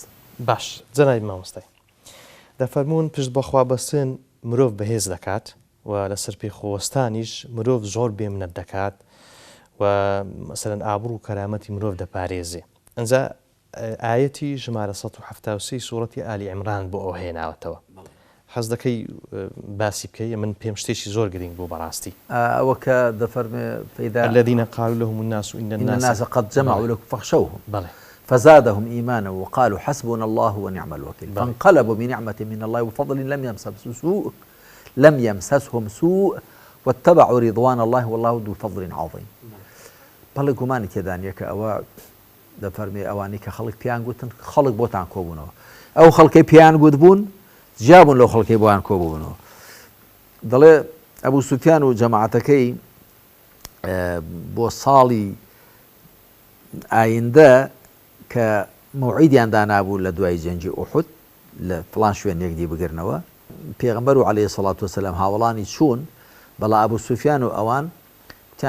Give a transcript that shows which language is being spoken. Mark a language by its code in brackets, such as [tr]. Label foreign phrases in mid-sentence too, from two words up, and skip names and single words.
[ckb] باش جەنابی مامۆستای دەفەرمونون پشت بەخوا بەستن مرۆڤ بەهێز دەکات و لەسەر پێخۆوەستانیش مرۆڤ زۆر بێمنەت دەکات و مەسەلەن ئابڕوو و کەرامەتی مرۆڤ دەپارێزێ ئەنجا ئاەتی ژمارە 173 سوورەتی ئالی عیمران بۆ ئەو هێناوەتەوە حەز دەکەی باسی بکەی من پێم شتێکی زۆر گرنگ بوو بەڕاستی ئەوە کە دەفەرمێ فەیدا [ar] الذين قالوا لهم الناس إن الناس قد جمعوا لكم فاخشوهم بلى فزادهم إيمانا وقالوا حسبنا الله ونعم الوكيل فانقلبوا بنعمة من الله وفضل لم يمسسهم سوء واتبعوا رضوان الله والله ذو فضل عظيم [ckb] بەڵێ گومانی تێدانە کە ئەوە دەفەرمێ ئەوانەی کە خەڵک پیان گوتن خەڵک بۆتان کۆبوونەوە ئەو خەڵکەی پیان گوت بوون جیابوون لەو خەڵکەی بۆیان کۆبوونەوە دەڵێ ئەبوو سوفیان و جەماعەتەکەی بۆ ساڵی ئایندە کە موعیدیان دانابوو لە دوای جەنگی ئوحود لە فڵان شوێنێک دی بگرنەوە پێغەمبەر و [ar] عەلەیهی سەڵات وەسەلام [ckb] هاوڵانی چوون بەڵا ئەبوو سوفیان و ئەوان وتیان